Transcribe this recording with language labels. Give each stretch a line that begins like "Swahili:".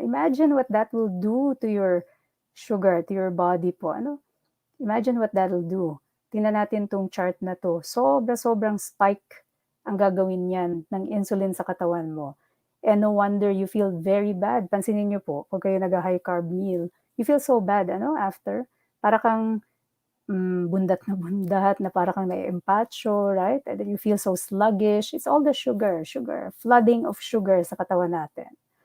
English: Imagine what that will do to your sugar, to your body po. Imagine what that will do.
Filipino: Tingnan natin tong chart na to. Sobrang spike ang gagawin yan ng insulin sa katawan mo.
English: And no wonder you feel very bad.
Filipino: Pansinin niyo po, pag kayo nag-high carb meal,
English: you feel so bad, after.
Filipino: Para kang bundat na para kang na-empacho, right?
English: And then you feel so sluggish. It's all the sugar, flooding of sugar
Filipino: sa katawan natin.